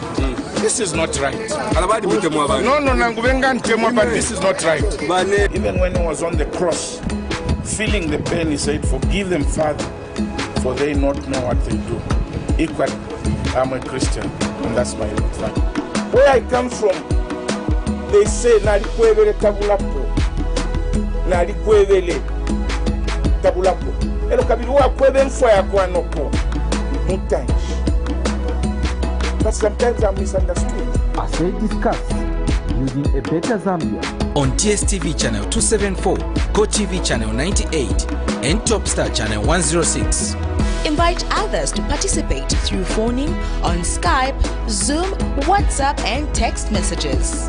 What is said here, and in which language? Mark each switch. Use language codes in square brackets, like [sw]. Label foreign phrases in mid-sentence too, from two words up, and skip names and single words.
[en] This is not right. No, but this is not right. Even when he was on the cross, feeling the pain, he said, "Forgive them, Father, for they not know what they do." Equally, I'm a Christian, and that's my fact. Where I come from, they say, [bem] "Nalikwevele tabulapo, nalikwevele tabulapo." Elo kabiluwa kweve mfwa ya kwa noko. [en] Sometimes. But sometimes I'm misunderstood. As they discuss using a better Zambia on DSTV channel 274, GoTV channel 98, and Topstar channel 106. Invite others to participate through phoning on Skype, Zoom, WhatsApp, and text messages.